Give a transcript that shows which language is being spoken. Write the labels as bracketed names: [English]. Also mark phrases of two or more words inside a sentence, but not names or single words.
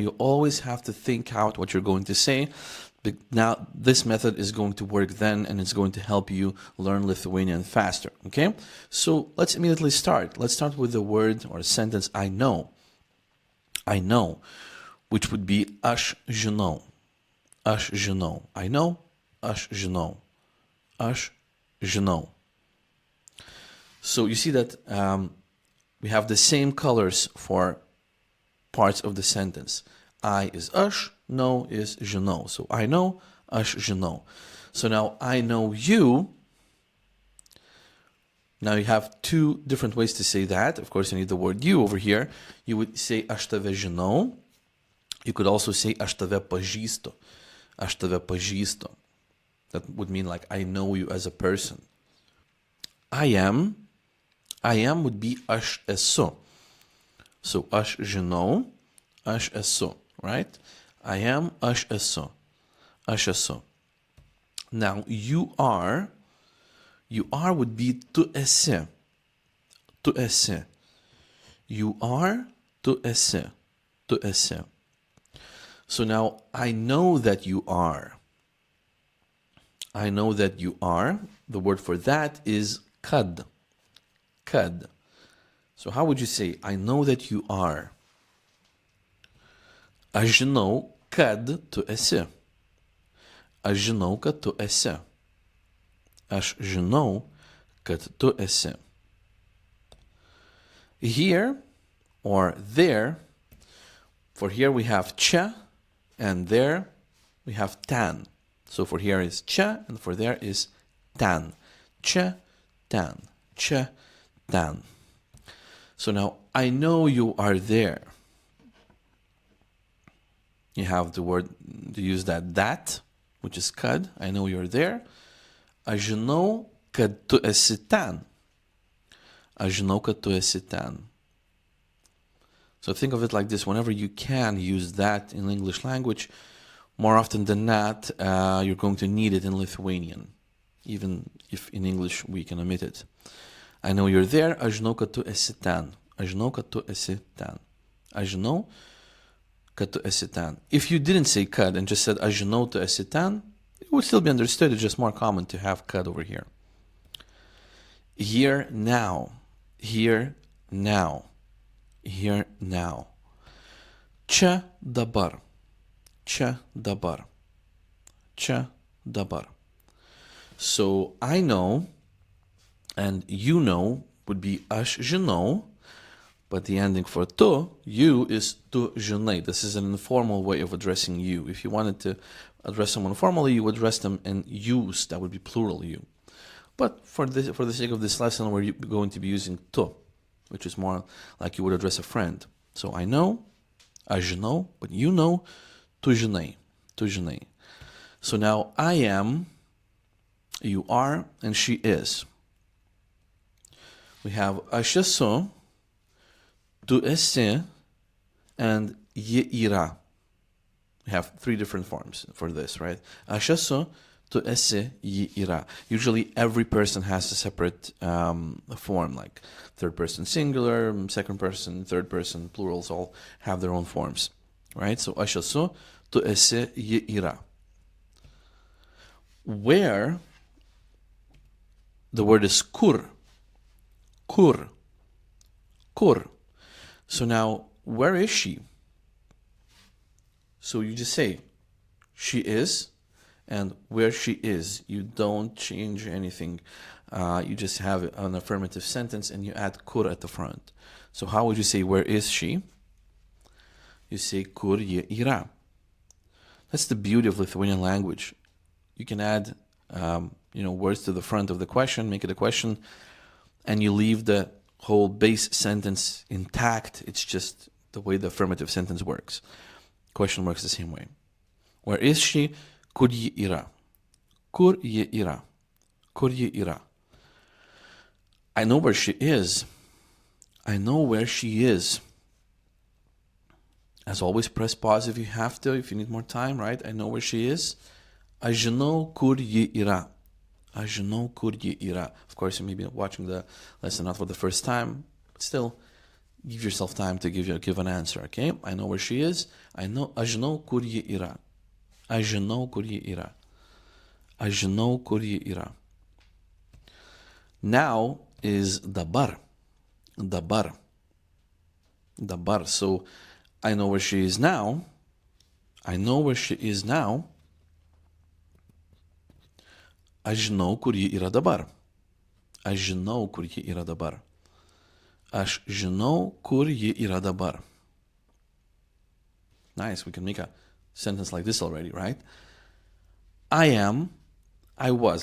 [English] You always have to think out what you're going to say. But now, this method is going to work then, and it's going to help you learn Lithuanian faster, okay? So let's immediately start. Let's start with the word or sentence, I know. I know, which would be [Lithuanian] aš žinau. Aš žinau. [English] I know. [Lithuanian] Aš žinau. Aš žinau. [English] So you see that we have the same colors for parts of the sentence. I is aš, know is žinau. So I know, [Lithuanian] aš žinau. [English] So now I know you. Now you have two different ways to say that. Of course, you need the word you over here. You would say [Lithuanian] aš tave žinau. [English] You could also say [Lithuanian] aš tave pažįstu. Aš tave pažįstu. [English] That would mean like I know you as a person. I am would be [Lithuanian] aš esu. So aš žinau, aš esu, [English] right? I am, [Lithuanian] aš esu. Aš esu. [English] Now you are would be [Lithuanian] tu esi. Tu esi. [English] You are, [Lithuanian] tu esi. Tu esi. [English] So now, I know that you are. I know that you are. The word for that is kad. Kad. So how would you say, I know that you are? [Lithuanian] Aš žinau, kad tu esi. Aš žinau, kad tu esi. Aš žinau, kad tu esi. [English] Here or there, for here we have čia, and there we have ten. So for here is čia, and for there is ten. [Lithuanian] Čia, ten. Čia, ten. [English] So now, I know you are there. You have the word to use that, which is kad. I know you're there. [Lithuanian] Aš žinau, kad tu esi ten. Aš žinau, kad tu esi ten. [English] So think of it like this. Whenever you can use that in English language, more often than not, you're going to need it in Lithuanian, even if in English we can omit it. I know you're there. [Lithuanian] Aš žinau, kad tu esi ten. Aš žinau, kad tu esi ten. Aš žinau, kad tu esi ten. [English] If you didn't say kad and just said [Lithuanian] aš žinau tu esi ten, [English] it would still be understood. It's just more common to have kad over here. Here now. Here now. Here now. [Lithuanian] Čia dabar. Čia dabar. Čia dabar. [English] So I know and you know would be [Lithuanian] aš žinau, [English] but the ending for tu, you, is [Lithuanian] tu žinai. [English] This is an informal way of addressing you. If you wanted to address someone formally, you would address them in yous. That would be plural you. But for the sake of this lesson, we're going to be using tu, which is more like you would address a friend. So I know, [Lithuanian] aš žinau, [English] but you know, [Lithuanian] tu žinai, tu žinai. [English] So now I am, you are, and she is. We have [Lithuanian] aš esu, tu esi, and ji yra. [English] We have three different forms for this, right? [Lithuanian] Aš esu, tu esi, ji yra. [English] Usually every person has a separate form, like third person singular, second person, third person, plurals all have their own forms, right? [Lithuanian] So aš esu, tu esi, ji yra. [English] Where, the word is kur. [Lithuanian] Kur. Kur. [English] So now, where is she? So you just say, she is, and where she is. You don't change anything. You just have an affirmative sentence and you add kur at the front. So how would you say, where is she? You say, [Lithuanian] kur ji yra. [English] That's the beauty of Lithuanian language. You can add, words to the front of the question, make it a question, and you leave the whole base sentence intact. It's just the way the affirmative sentence works. Question works the same way. Where is she? Kur ji yra? Kur ji yra? Kur ji yra? I know where she is. I know where she is. As always, press pause if you have to, if you need more time, right? I know where she is. [Lithuanian] Aš žinau, kur ji yra. Aš žinau, kur ji yra. [English] Of course, you may be watching the lesson not for the first time, but still, give yourself time to give an answer, okay? I know where she is. [Lithuanian] Aš žinau, kur ji yra. Aš žinau, kur ji yra. Aš žinau, kur ji yra. [English] Now is dabar. [Lithuanian] Dabar. Dabar. [English] So, I know where she is now. I know where she is now. [Lithuanian] Aš žinau, kur ji yra dabar. Aš žinau, kur ji yra dabar. Aš žinau, kur ji yra dabar. [English] Nice, we can make a sentence like this already, right? I am, I was.